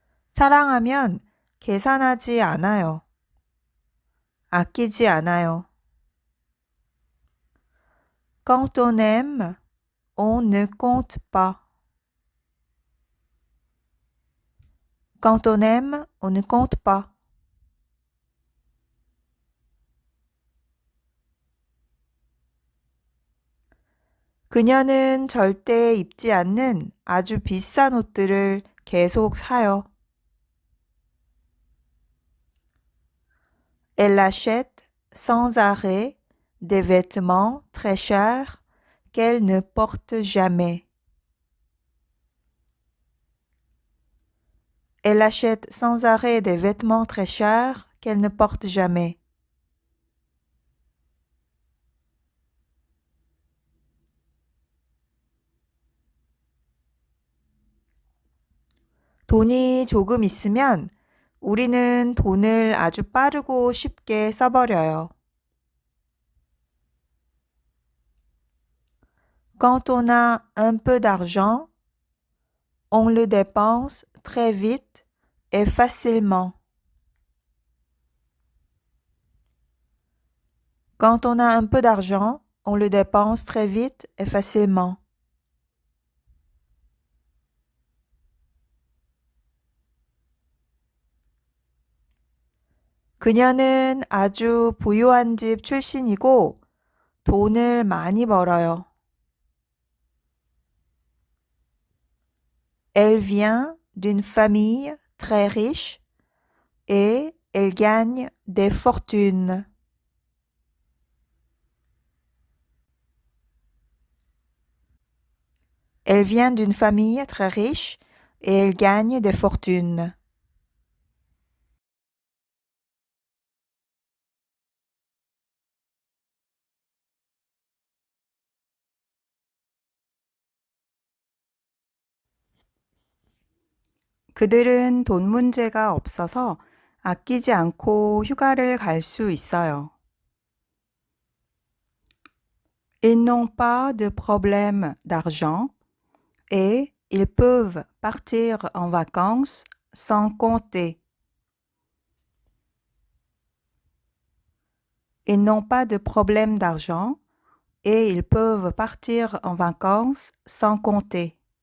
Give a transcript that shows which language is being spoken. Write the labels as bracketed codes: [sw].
[ko] 사랑하면 계산하지 않아요. 아끼지 않아요. [fr] Quand on aime, on ne compte pas. Quand on aime, on ne compte pas. [ko] 그녀는 절대 입지 않는 아주 비싼 옷들을 계속 사요. [fr] Elle achète sans arrêt des vêtements très chers qu'elle ne porte jamais. Elle achète sans arrêt des vêtements très chers qu'elle ne porte jamais. [ko] 돈이 조금 있으면 우리는 돈을 아주 빠르고 쉽게 써버려요. [fr] Quand on a un peu d'argent, on le dépense très vite et facilement. Quand on a un peu d'argent, on le dépense très vite et facilement. [ko] 그녀는 아주 부유한 집 출신이고 돈을 많이 벌어요. [fr] Elle vient d'une famille très riche et elle gagne des fortunes. Elle vient d'une famille très riche et elle gagne des fortunes. [ko] 그들은 돈 문제가 없어서 아끼지 않고 휴가를 갈 수 있어요. [fr] Ils n'ont pas de problème d'argent et ils peuvent partir en vacances sans compter. Ils n'ont pas de problème d'argent et ils peuvent partir en vacances sans compter.